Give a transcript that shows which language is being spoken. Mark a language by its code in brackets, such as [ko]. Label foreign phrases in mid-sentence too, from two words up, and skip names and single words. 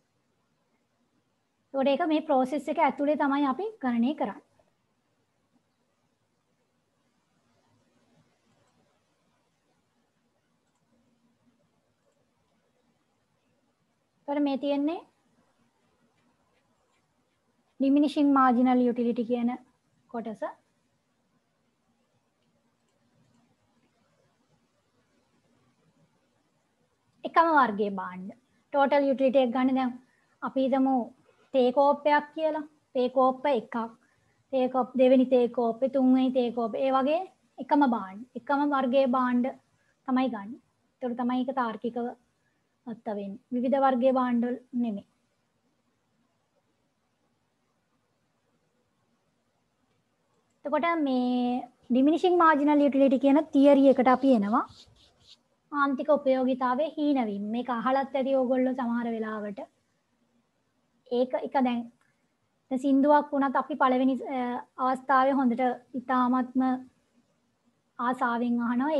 [si] ඒකට ඒක මේ process එක ඇතුලේ තමයි අපි ගණනය කරන්නේ. මේ තියෙන්නේ [en] diminishing marginal utility [si] කියන කොටස. එකම වර්ගයේ භාණ්ඩ. [en] total utility [si] එක ගන්න දැන් අපි හිතමු තේ කෝප්පයක් කියලා. තේ කෝප්ප එකක්. තේ කෝප් දෙවෙනි තේ කෝප්පේ තුන්වෙනි තේ කෝප්පේ ඒ වගේ එකම භාණ්ඩ. එකම වර්ගයේ භාණ්ඩ තමයි ගන්න. ඒතර තමයි ඒක තාර්කිකව අත්ත වෙන්නේ. විවිධ වර්ගයේ භාණ්ඩ නෙමෙයි. එතකොට මේ [en] diminishing marginal utility [si] කියන තියරි එකට අපි එනවා. ආන්තික උපයෝගීතාවයේ හීනවීම. මේක අහලත් ඇති ඕගොල්ලෝ සමහර වෙලාවට. ඒක දැන් සින්දුවක් වුණත් අපි පළවෙනි අවස්ථාවේ හොඳට ඉතාමත්ම ආසාවෙන් අහනවා.